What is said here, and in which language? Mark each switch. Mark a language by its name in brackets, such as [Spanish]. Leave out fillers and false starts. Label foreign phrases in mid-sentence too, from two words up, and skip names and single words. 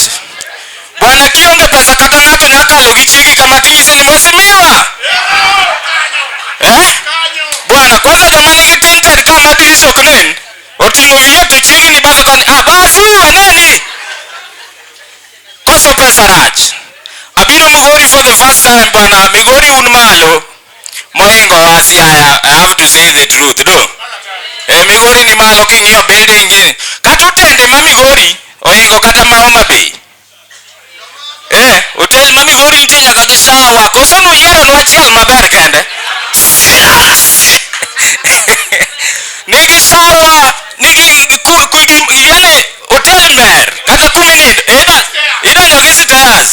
[Luo (Kenya and Tanzania)] Bwana kionge pesa kata ng'ato nyakalo gi chiegi kama tinyise ni mwesimiwa. Bwana kwanza joma nigi tinted kama dirisha ok nen. Oting'o wiye to chiegi ni bako kani bafu aneni. Koso pesa rach. Abiro Migori [English] for the first time [Luo (Kenya and Tanzania)] bwana. Migori un malo. Moingo Siaya. [English] I have to say the truth do. [Luo (Kenya and Tanzania)] Migori ni malo king'iyo building gini. Kata utende ma Migori oingo kata ma Homa Bay. Hotel ma Migori nitie nyaka gi shower. Koso nuyiero nwa achiel maber kende. Nigi shower, nigi yani hotel mer kata kuminid idonjo gi stairs.